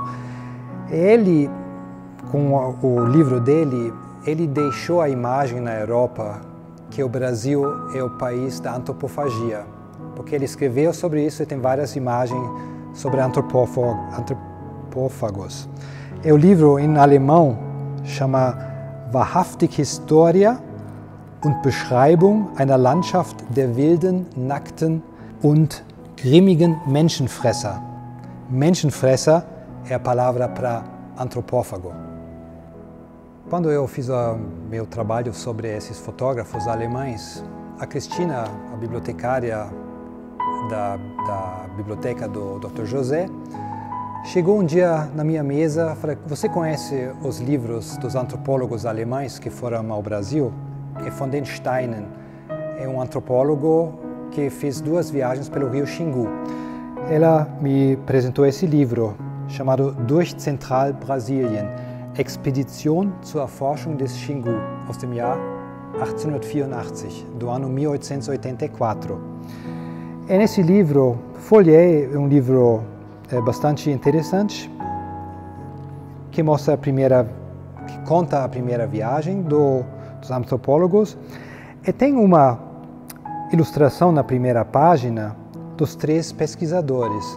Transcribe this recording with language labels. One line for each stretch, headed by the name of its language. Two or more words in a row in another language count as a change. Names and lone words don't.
Portuguese: Ele, com o livro dele, ele deixou a imagem na Europa que o Brasil é o país da antropofagia, porque ele escreveu sobre isso e tem várias imagens sobre antropófagos. O livro em alemão chama Wahrhaftig Historia und Beschreibung einer Landschaft der wilden, nackten und grimmigen Menschenfresser. Menschenfresser é a palavra para antropófago. Quando eu fiz meu trabalho sobre esses fotógrafos alemães, a Cristina, a bibliotecária da biblioteca do Dr. José, chegou um dia na minha mesa e falou: você conhece os livros dos antropólogos alemães que foram ao Brasil? E von den Steinen é um antropólogo que fez 2 viagens pelo rio Xingu. Ela me apresentou esse livro chamado Durch Zentralbrasilien, Expedition zur Erforschung des Xingu,
German: aus dem Jahr 1884,
Portuguese: do ano 1884. E nesse livro, folhei um livro bastante interessante, que conta a primeira viagem dos antropólogos, e tem uma ilustração na primeira página dos 3 pesquisadores.